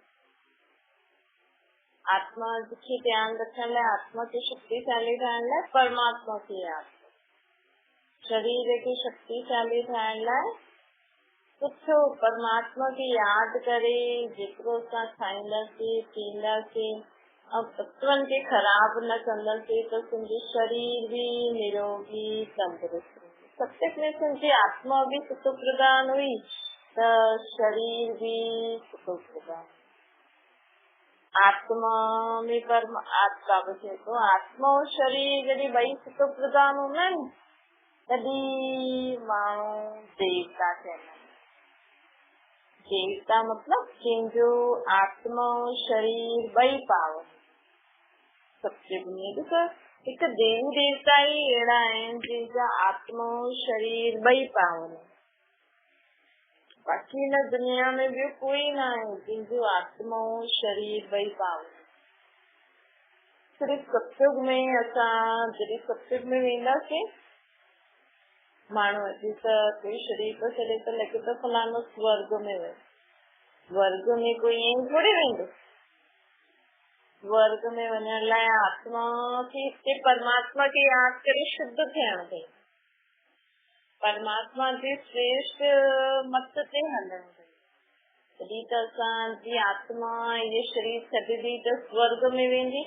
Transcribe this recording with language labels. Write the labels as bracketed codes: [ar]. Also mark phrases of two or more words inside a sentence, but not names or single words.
[sd] आत्मा खे ध्यानु रखण लाइ, आत्मा खे शक्तिशाली ठाहिण लाइ परमात्मा खे यादि, शरीर खे शक्तिशाली ठाहिण लाइ कुझु परमात्मा खे यादि करे जेतिरो असां खाईंदासीं पींदासीं और तत्वनि खे ख़राब न कंदासीं त तुंहिंजो शरीर भी निरोगी तंदुरुस्त। सत्य में तुंहिंजी आत्मा भी सुख प्रदान हुई त शरीर भी सुख प्रदान। आत्मा में आत्मा चए थो आत्मा और शरीर जॾहिं ॿई सुख प्रदान हूंदा आहिनि तॾहिं माण्हू देवता चवंदा आहिनि। देवता मतलब जंहिंजो आत्मा और शरीर ॿई पावन। सत्य में ॾिसो हिकु देवी देवता ई अहिड़ा आहिनि जंहिंजा आत्मा और शरीर ॿई पावन। बाक़ी हिन दुनिया में ॿियो कोई न आहे जंहिंजो आत्मा और शरीर ॿई पावन। सिर्फ़ सत्युग में असां जॾहिं सत्युग में वेंदासीं माण्हू अची त कोई शरीर तो छॾे त लॻे तो फलानो स्वर्ग में वियो। स्वर्ग में कोई ईअं थोड़ी वेंदो। स्वर्ग में वञण लाइ आत्मा खे हिते परमात्मा खे यादि करे शुद्ध थियणु पए, परमात्मा जे श्रेष्ठ मत ते हलणु पए, तॾहिं त असांजी आत्मा ये शरीर छॾंदी त स्वर्ग में वेंदी।